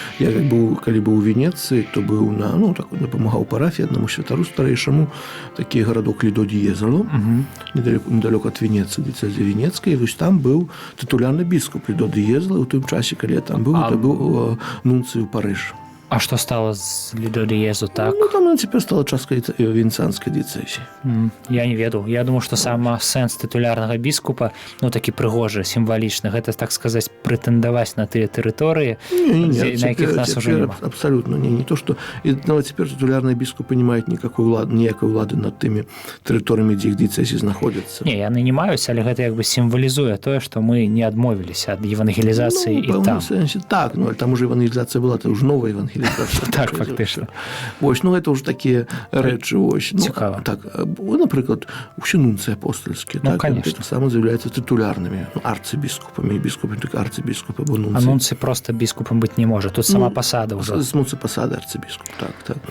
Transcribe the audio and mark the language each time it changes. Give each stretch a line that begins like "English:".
Belarusian: Я калі быў у Венецыі, то быў дапамагаў парафіі аднаму святару старэйшаму, такі гарадок Лідо-ді-Єзало, недалёка ад Венецыі, дыяцэзі Венецкай, і там быў тытулярны біскуп Лідо-ді-Єзало, у тым часе, калі я там быў, это быў нунцый у Парыж. А што стала з лідодыезу, так?
Russian: Ну, там она теперь стала часткой венецианской диецезии.
Belarusian: Я не ведаў. Я думаю, што сама сэнс тытулярнага біскупа, ну, такі прыгожы, сімвалічны, гэта, так сказаць, прэтэндаваць на тыя тэрыторыі, на якіх нас уже няма.
Russian: Абсолютно не то, что нават теперь титулярные бискупы не имеют никакой улады над теми территориями, где их диецезии находятся.
Belarusian: Не, яны не маюць, але гэта як бы сімвалізуе тое, што мы не адмовіліся ад евангелізацыі і там.
Russian: Так, ну, там уже евангелизация была, это уже новая евангелизация.
Belarusian: Так, фактычна. Вось, ну, гэта ўжо такія рэчы, вось. Цікава. Так, напрыклад, усе нунцыі апостольскія, Ну, так,
Russian: конечно.
Belarusian: так само з'яўляюцца тытулярнымі, ну, арцыбіскупамі, біскупамі, так арцыбіскупы, або нунцыі. Анунцый проста біскупам быць не можа. Тут сама пасада ўжо. З пасады арцыбіскуп, так.